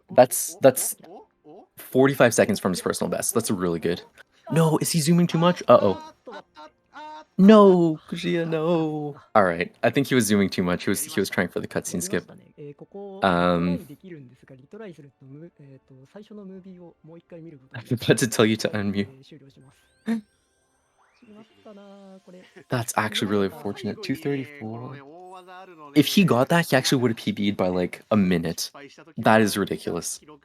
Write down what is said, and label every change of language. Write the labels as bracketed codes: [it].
[en] That's 45 seconds from his personal best. That's really good. No, is he zooming too much? Uh-oh. No, Kujiya, no. All right, I think he was zooming too much. He was trying for the cutscene skip. [ja] ここ、リトライできるんですが、リトライすると、最初のムービーをもう一回見ること [en] I was about to tell you to unmute. [ja] 終了します。しまったな、これ。 [en] That's actually really unfortunate. 234. If he got that, he actually would have PB'd by like a minute. That is ridiculous.